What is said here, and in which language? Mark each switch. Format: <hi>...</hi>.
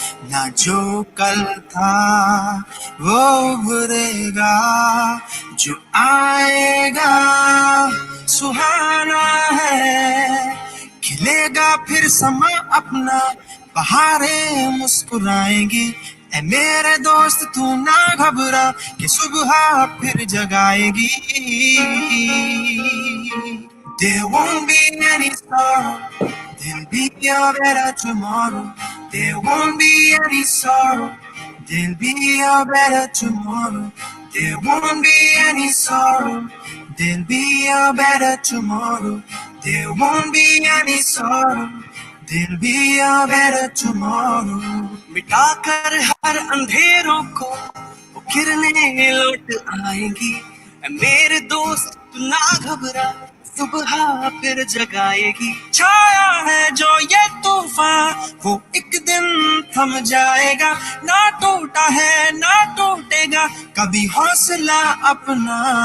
<hi>ना जो कल था वो भरेगा, जो आएगा सुहाना है। खिलेगा फिर समा अपना, बहारें मुस्कुराएंगी। ऐ मेरे दोस्त तू ना घबरा कि सुबह फिर जगाएगी।</hi> <en>There won't be any sorrow, there'll be a better tomorrow. There won't be any sorrow, there'll be a better tomorrow. There won't be any sorrow, there'll be a better tomorrow. There won't be any sorrow, there'll be a better tomorrow.</en> <hi>मिटाकर हर अंधेरों को वो किरणें लौट आएंगी। मेरे दोस्त तू ना घबरा, सुबह फिर जगाएगी, छाया है जो ये तूफान, वो एक दिन थम जाएगा, ना टूटा है ना टूटेगा कभी हौसला अपना।</hi>